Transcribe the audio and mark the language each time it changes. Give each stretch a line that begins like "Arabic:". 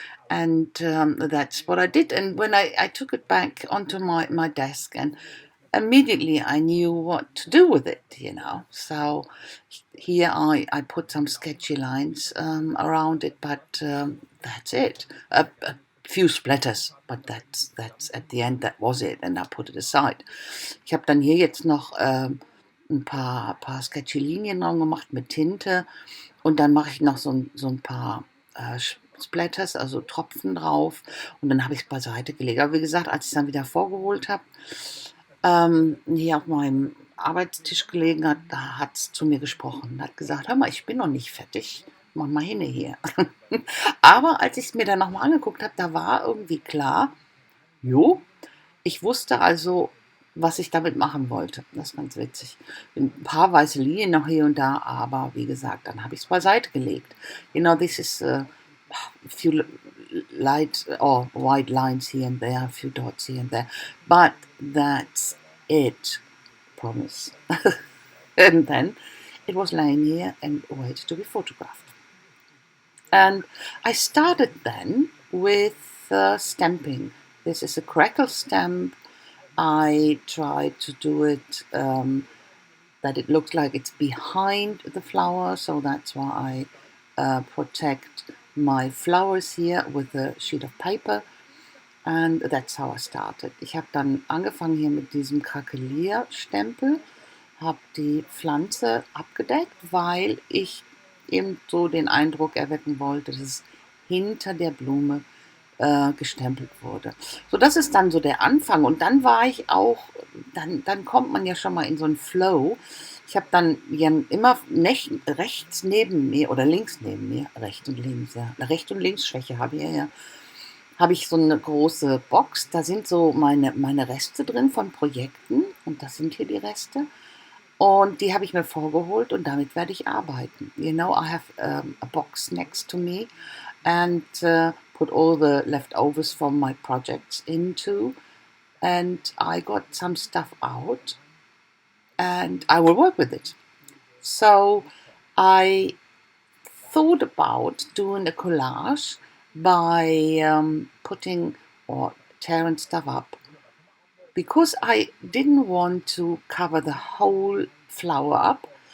English: And that's what I did. And when I took it back onto my desk, and immediately I knew what to do with it, you know. So here I put some sketchy lines around it, but that's it. A few splatters, but that's at the end, that was it, and I put it aside.
German: Ich habe dann hier jetzt noch ein paar sketchy Linien dran gemacht mit Tinte, und dann mache ich noch so ein paar Splatters, also Tropfen drauf, und dann habe ich es beiseite gelegt. Aber wie gesagt, als ich es dann wieder vorgeholt habe, hier auf meinem Arbeitstisch gelegen hat, da hat es zu mir gesprochen, hat gesagt, hör mal, ich bin noch nicht fertig, mach mal hin hier. Aber als ich es mir dann nochmal angeguckt habe, da war irgendwie klar, jo, ich wusste also, was ich damit machen wollte. Das ist ganz witzig. Ein paar weiße Linien noch hier und da, aber wie gesagt, dann habe ich es beiseite gelegt.
English: This is a few light or white lines here and there, a few dots here and there, but that's it, promise. And then it was laying here and waited to be photographed. And I started then with stamping. This is a crackle stamp. I tried to do it that it looks like it's behind the flower, so that's why I protect my flowers here with a sheet of paper. And that's how I started.
German: Ich habe dann angefangen hier mit diesem Krakelierstempel, habe die Pflanze abgedeckt, weil ich eben so den Eindruck erwecken wollte, dass es hinter der Blume gestempelt wurde. So, das ist dann so der Anfang. Und dann war ich auch, dann kommt man ja schon mal in so einen Flow. Ich habe dann ja immer rechts neben mir oder links neben mir, rechts und links, ja, Rechts- und Linksschwäche habe ich ja, habe ich so eine große Box. Da sind so meine Reste drin von Projekten. Und das sind hier die Reste. Und die habe ich mir vorgeholt und damit werde ich arbeiten.
English: I have a box next to me and put all the leftovers from my projects into, and I got some stuff out and I will work with it. So I thought about doing a collage by putting or tearing stuff up, because I didn't want to cover the whole flower up.